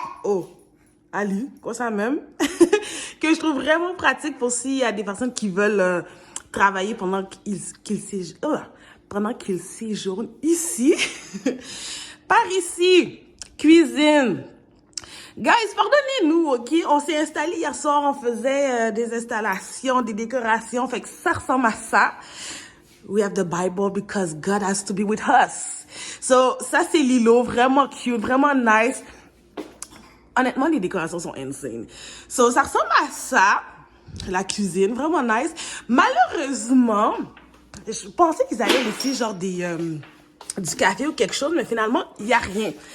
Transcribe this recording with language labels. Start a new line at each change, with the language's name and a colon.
French: Oh, Ali, quoi ça même? Que je trouve vraiment pratique pour s'il y a des personnes qui veulent travailler pendant qu'ils séjournent ici. Par ici, cuisine. Guys, pardonnez-nous, OK? On s'est installé hier soir, on faisait des installations, des décorations. Fait que ça ressemble à ça.
English: We have the Bible because God has to be with us.
French: So, ça, c'est l'îlot. Vraiment cute, vraiment nice. Honnêtement, les décorations sont insane. So, ça ressemble à ça. La cuisine, vraiment nice. Malheureusement, je pensais qu'ils allaient laisser genre du café ou quelque chose, mais finalement, il n'y a rien.